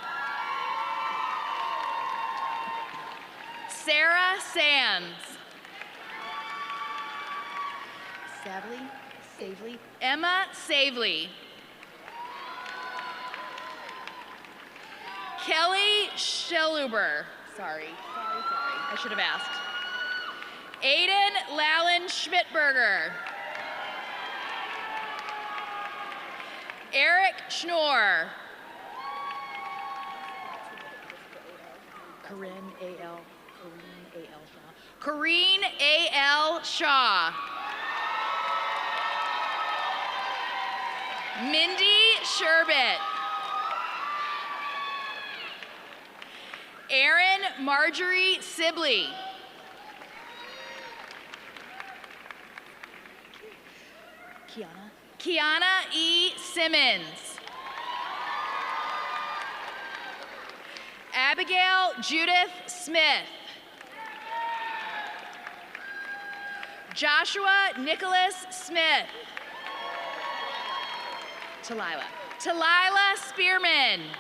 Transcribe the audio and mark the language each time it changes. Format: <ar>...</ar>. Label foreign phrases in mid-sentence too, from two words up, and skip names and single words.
<en>Sarah Sands. Savely. Emma Savely. Kelly Scheluber. Sorry. I should have asked. Aiden Lallen Schmidberger. Eric Schnorr. Corinne A.L. Shaw. Corrine A.L. Shaw. Mindy Sherbet. Erin Marjorie Sibley. Kiana E. Simmons. Abigail Judith Smith. Joshua Nicholas Smith. Talila Spearman.</en>